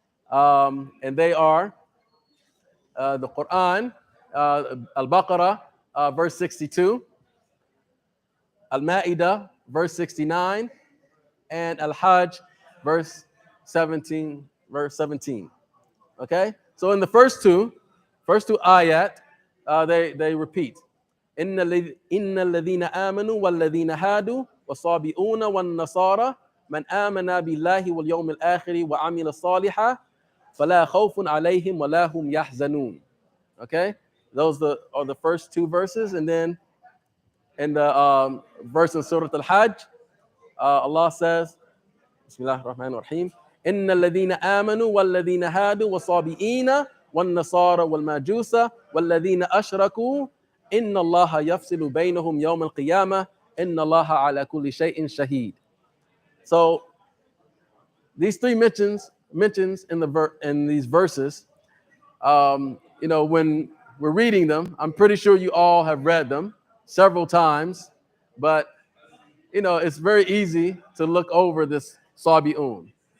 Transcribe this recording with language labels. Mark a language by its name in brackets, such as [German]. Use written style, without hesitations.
[English] And they are the Quran, Al-Baqarah, verse 62, Al-Ma'idah, verse 69, and Al-Hajj, verse 17, verse 17. Okay, so in the first two ayat, they repeat. [Arabic] إن الذين آمنوا والذين هادوا والصابئون والنصارى من آمن بالله واليوم الآخر وعمل صالحا فلا خوف عليهم ولا هم يحزنون. [English] Okay, those are the first two verses, and then in the verse in Surah Al-Hajj, Allah says, Bismillah ar-Rahman ar-Rahim, [Arabic] إن الذين آمنوا والذين هادوا والصابئين والنصارى والمجوس والذين أشركوا إن الله يفصل بينهم يوم القيامة إن الله على كل شيء شهيد. [English] So these three mentions in these verses, when we're reading them, I'm pretty sure you all have read them several times, but it's very easy to look over this Sabi'un.